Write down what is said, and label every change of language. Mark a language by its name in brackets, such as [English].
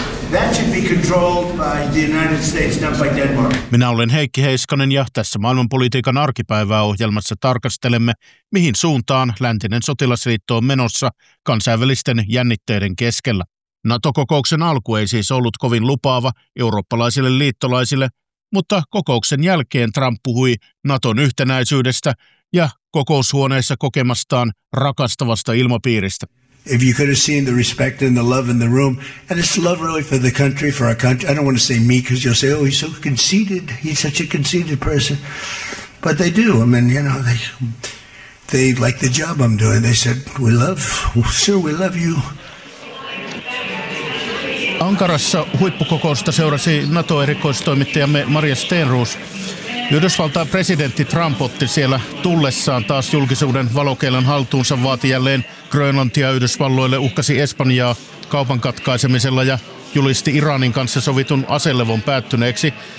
[English] That should be controlled by the United States, not by Denmark. [Finnish] Minä olen Heikki Heiskanen ja tässä maailmanpolitiikan arkipäivää ohjelmassa tarkastelemme, mihin suuntaan läntinen sotilasliitto on menossa kansainvälisten jännitteiden keskellä. NATO-kokouksen alku ei siis ollut kovin lupaava eurooppalaisille liittolaisille, mutta kokouksen jälkeen Trump puhui NATOn yhtenäisyydestä ja kokoushuoneessa kokemastaan rakastavasta ilmapiiristä. [English] If you could have seen the respect and the love in the room, and it's love really for the country, for our country. I don't want to say me, because you'll say, oh, he's so conceited. He's such a conceited person. But they do. I mean, you know, they like the job I'm doing. They said, we love, sir, we love you. [Finnish] Ankarassa huippukokousta seurasi NATO-erikoistoimittajamme Maria Stenroos. Yhdysvaltain presidentti Trump otti siellä tullessaan taas julkisuuden valokeilan haltuunsa, vaati jälleen Grönlantia Yhdysvalloille, uhkasi Espanjaa kaupan katkaisemisella ja julisti Iranin kanssa sovitun aselevon päättyneeksi.